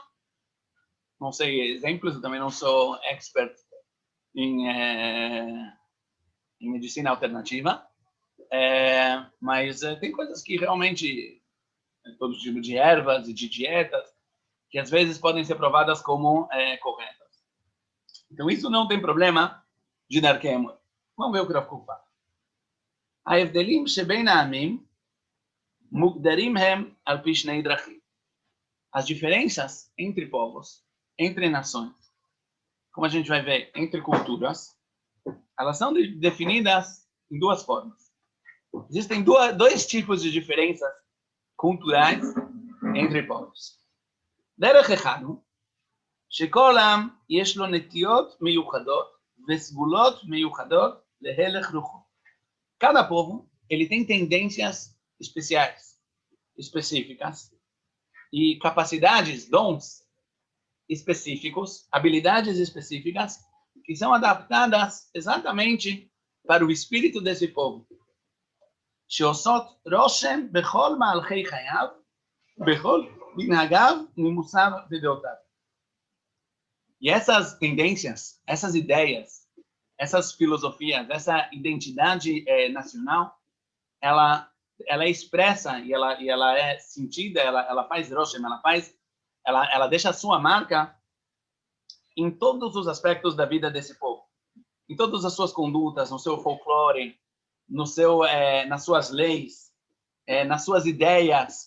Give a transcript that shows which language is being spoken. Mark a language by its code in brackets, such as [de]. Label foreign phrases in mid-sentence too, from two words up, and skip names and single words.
[pt] Não sei exemplos, eu também não sou expert em medicina alternativa, mas tem coisas que realmente, todo tipo de ervas e de dietas, que às vezes podem ser provadas como corretas. Então, isso não tem problema de dar queimor. Vamos ver o que Rav Kook fala. [he] ההבדלים שבין העמים מוגדרים הם על פי שני דרכים. [pt] As diferenças entre povos, entre nações, como a gente vai ver, entre culturas, elas são definidas em duas formas. Existem dois tipos de diferenças culturais entre povos. [he] דרך אחד הוא שכל עם יש לו נטיות מיוחדות וסגולות מיוחדות להלך רוחו. [pt] Cada povo, ele tem tendências especiais, específicas, e capacidades, dons específicos, habilidades específicas, que são adaptadas exatamente para o espírito desse povo. [he] שעושות רושם בכל מהלכי חייו, בכל מנהגיו, נימוסיו ודעותיו. [pt] E essas tendências, essas ideias, essas filosofias, essa identidade nacional, ela é expressa e ela é sentida, ela faz roshem, ela deixa a sua marca em todos os aspectos da vida desse povo, em todas as suas condutas, no seu folclore, nas suas leis, nas suas ideias.